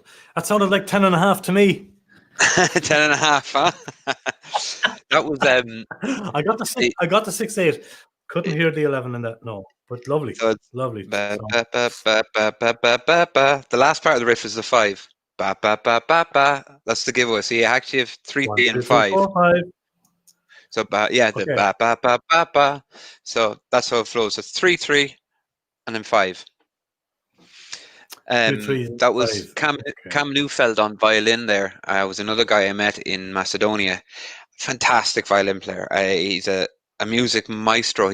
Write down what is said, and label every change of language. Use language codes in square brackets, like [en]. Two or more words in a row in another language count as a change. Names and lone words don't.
[en] That sounded like 10.5 to me. 10.5, huh? That was I got the 6. I got the 6/8. Couldn't hear the 11 in that. No, but lovely, so it's lovely. ba, song. ba, ba, ba, ba, ba, ba, ba, ba. The last part of the riff is the 5. Ba, ba, ba, ba, ba. That's the giveaway. So you actually have 3, 1, 3, 2, and 3, 5. 4, 5. So the Okay. ba, ba, ba, ba, ba. So that's how it flows. So 3, 3, and then 5. 2, 3, That was 5. Cam Neufeld on violin there. Was another guy I met in Macedonia. Fantastic violin player. He's a music maestro.